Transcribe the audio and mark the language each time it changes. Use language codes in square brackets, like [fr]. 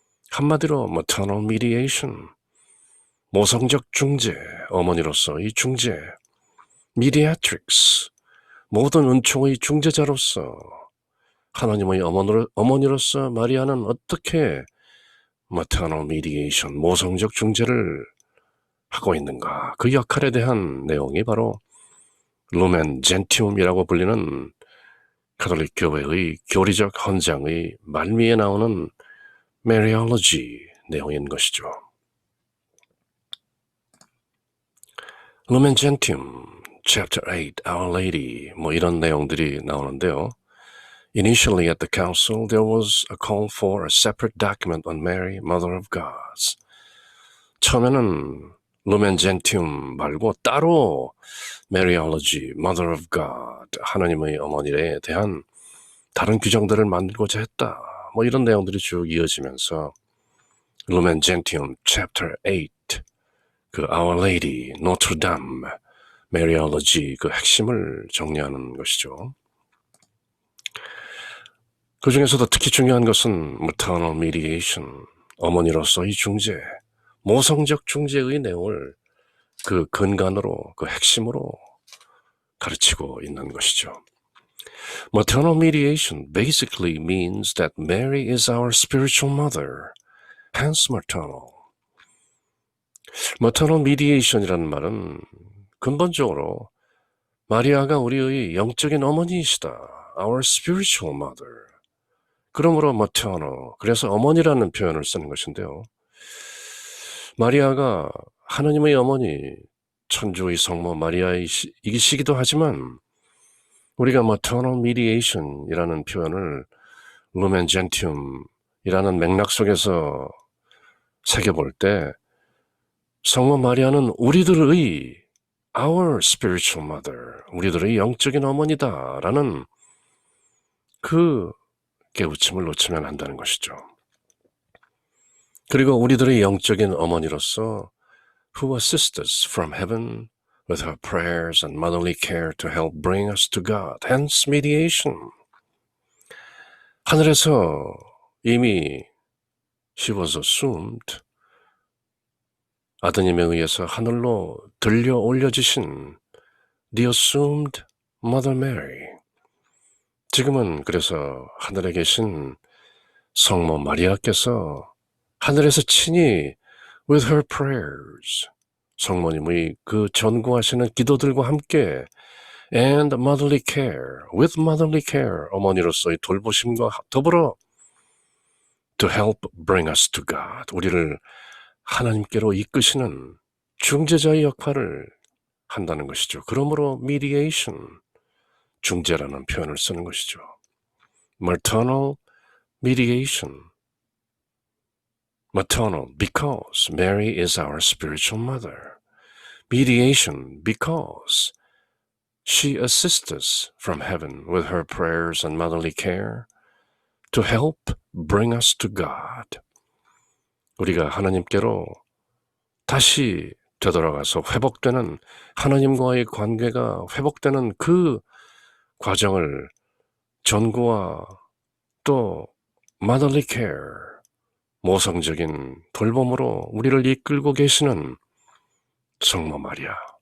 [ko] 한마디로 maternal mediation, 모성적 중재, 어머니로서의 중재, mediatrix, 모든 은총의 중재자로서 하나님의 어머니로서 마리아는 어떻게 maternal mediation, 모성적 중재를 하고 있는가. 그 역할에 대한 내용이 바로 Lumen Gentium이라고 불리는 가톨릭 교회의 교리적 헌장의 말미에 나오는 Mariology 내용인 것이죠. [en] Lumen Gentium, Chapter 8, Our Lady, [ko] 이런 내용들이 나오는데요. [en] Initially at the council, there was a call for a separate document on Mary, Mother of God. [ko] 처음에는 Lumen Gentium 말고 따로 Mariology, Mother of God, 하나님의 어머니에 대한 다른 규정들을 만들고자 했다. 이런 내용들이 쭉 이어지면서 Lumen Gentium, Chapter 8, 그 Our Lady, Notre Dame, Mariology, 그 핵심을 정리하는 것이죠. 그 중에서도 특히 중요한 것은 maternal mediation, 어머니로서의 중재, 모성적 중재의 내용을 그 근간으로, 그 핵심으로 가르치고 있는 것이죠. [en] Maternal mediation basically means that Mary is our spiritual mother, hence maternal. [ko] Maternal mediation이라는 말은 근본적으로 마리아가 우리의 영적인 어머니이시다, [en] our spiritual mother. [ko] 그러므로 maternal, 그래서 어머니라는 표현을 쓰는 것인데요. 마리아가 하나님의 어머니, 천주의 성모 마리아이시기도 하지만 우리가 maternal mediation이라는 표현을 Lumen Gentium이라는 맥락 속에서 새겨볼 때 성모 마리아는 우리들의 [en] our spiritual mother, [ko] 우리들의 영적인 어머니다라는 그 깨우침을 놓치면 안 되는 것이죠. 그리고 우리들의 영적인 어머니로서 [en] who assist us from heaven with her prayers and motherly care to help bring us to God, hence mediation. [ko] 하늘에서 이미 [en] she was assumed, [ko] 아드님에 의해서 하늘로 들려 올려지신 [en] the assumed Mother Mary. [ko] 지금은 그래서 하늘에 계신 성모 마리아께서 하늘에서 친히 [en] with her prayers, [ko] 성모님의 그 전구하시는 기도들과 함께 [en] and motherly care, with motherly care, [ko] 어머니로서의 돌보심과 더불어 [en] to help bring us to God, [ko] 우리를 하나님께로 이끄시는 중재자의 역할을 한다는 것이죠. 그러므로 mediation, 중재라는 표현을 쓰는 것이죠. [en] maternal mediation, maternal because Mary is our spiritual mother. mediation because she assists us from heaven with her prayers and motherly care to help bring us to God. [ko] 우리가 하나님께로 다시 되돌아가서 회복되는, 하나님과의 관계가 회복되는 그 과정을 전구와 또 [en] motherly care, [ko] 모성적인 돌봄으로 우리를 이끌고 계시는 성모 마리아.